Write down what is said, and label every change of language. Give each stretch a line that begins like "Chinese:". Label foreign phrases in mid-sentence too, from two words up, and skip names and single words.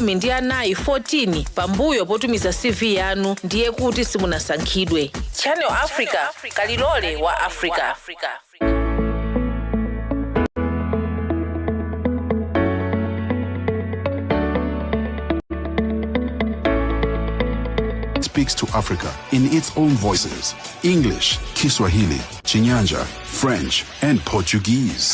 Nyanja: 14 pambuyo potumiza CV yanu ndiye kuti simunasankhidwe. Channel Africa, kalilole wa Africa.
English: Speaks to Africa in its own voices: English, Kiswahili, Chinyanja, French, and Portuguese.